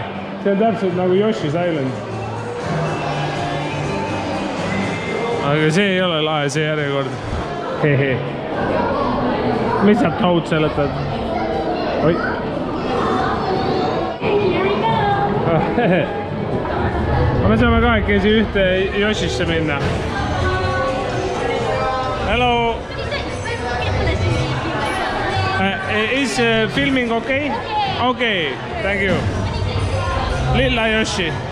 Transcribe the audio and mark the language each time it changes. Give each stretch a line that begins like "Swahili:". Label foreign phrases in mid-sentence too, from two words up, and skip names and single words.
Estonian: See on täpselt nagu Yoshi's Island. Aga see ei ole lahe, see järjekord. Hehe. Mis sa taud seletad? Oi. Me saame kahekesi ühte Yoshisse minna.
English: Hello. Is filming okay? Okay, thank you.
Estonian: Lilla Yoshi.